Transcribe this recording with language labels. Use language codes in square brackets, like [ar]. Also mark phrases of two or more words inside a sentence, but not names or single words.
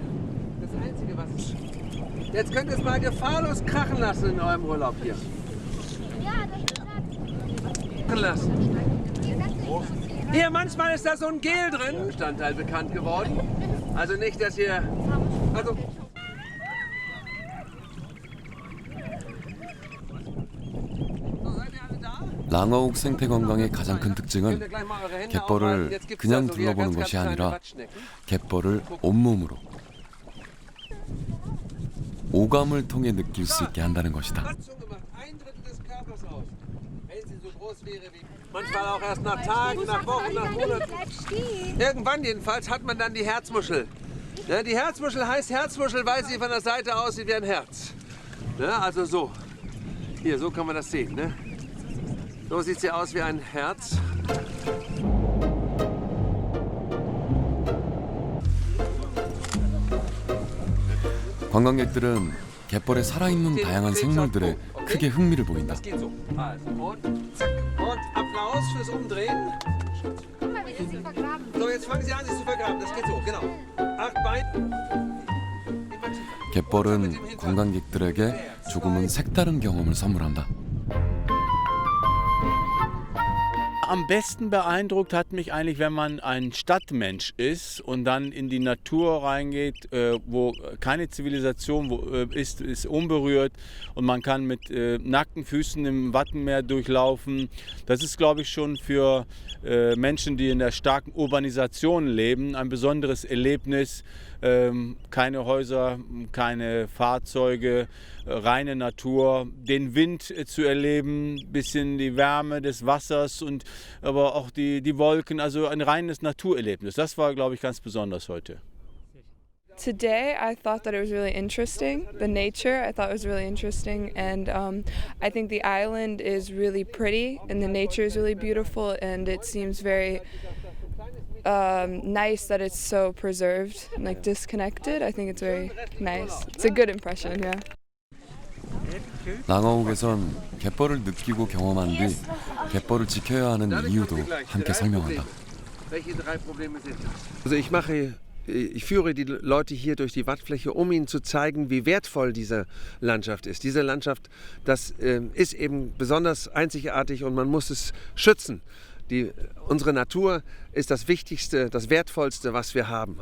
[de] Das Einzige, was... Jetzt könnt ihr es mal gefahrlos krachen lassen in eurem Urlaub hier. Krachen lassen. Hier, manchmal ist da so ein Gel drin. Bestandteil bekannt geworden. Also nicht, dass ihr... Also... [ko] 랑어욱 생태 관광의 가장 큰 특징은 갯벌을 그냥 둘러보는 것이 아니라 갯벌을 온몸으로 오감을 통해 느낄 수 있게 한다는 것이다. [de] Manchmal auch erst nach Tagen, nach Wochen, nach Monaten. Irgendwann jedenfalls hat man dann die Herzmuschel. Ja, die Herzmuschel heißt Herzmuschel, weil sie von der Seite aussieht wie ein Herz. Ja, also so. Hier, so kann man das sehen. Ne? So sieht sie aus wie ein Herz. [ko] 관광객들은 갯벌에 살아있는 다양한 생물들에 크게 흥미를 보인다. [de] Das geht so. Also, und zack. Und Applaus fürs Umdrehen. So, jetzt fangen Sie an, sich zu vergraben. Das geht so, genau. 8 Beine. [ko] 갯벌은 관광객들에게 조금은 색다른 경험을 선물한다. [de] Am besten beeindruckt hat mich eigentlich, wenn man ein Stadtmensch ist und dann in die Natur reingeht, wo keine Zivilisation ist unberührt und man kann mit nackten Füßen im Wattenmeer durchlaufen. Das ist, glaube ich, schon für Menschen, die in der starken Urbanisation leben, ein besonderes Erlebnis. Keine Häuser, keine Fahrzeuge, reine Natur, den Wind zu erleben, bisschen die Wärme des Wassers und aber auch die Wolken, also ein reines Naturerlebnis. Das war, glaube ich, ganz besonders heute. [en] Today, I thought that it was really interesting. The nature, I thought was really interesting, and I think the island is really pretty, and the nature is really beautiful, and it seems very nice that it's so preserved and like disconnected. I think it's very nice. It's a good impression, yeah. [ko] 랑어욱에선 갯벌을 느끼고 경험한 뒤 갯벌을 지켜야 하는 이유도 함께 설명한다. [de] Welche 3 Probleme sind das? Also ich führe die Leute hier durch die Wattfläche, um ihnen zu zeigen, wie wertvoll diese Landschaft ist. Diese Landschaft, das ist eben besonders einzigartig und man muss es schützen. Unsere Natur ist das Wichtigste, das Wertvollste, was wir haben.